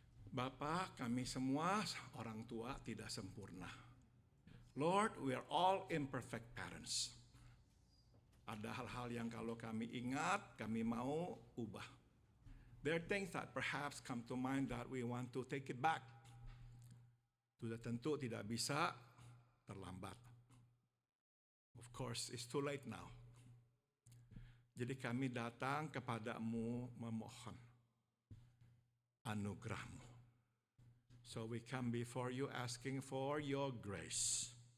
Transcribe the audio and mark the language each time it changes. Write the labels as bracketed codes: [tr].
[id] Bapa, kami semua orang tua tidak sempurna. [en] Lord, we are all imperfect parents. [id] Ada hal-hal yang kalau kami ingat, kami mau ubah. [en] There are things that perhaps come to mind that we want to take it back. [id] Sudah tentu tidak bisa, terlambat. [en] Of course, it's too late now. [id] Jadi kami datang kepadamu memohon anugerahmu. [en] So we come before you asking for your grace.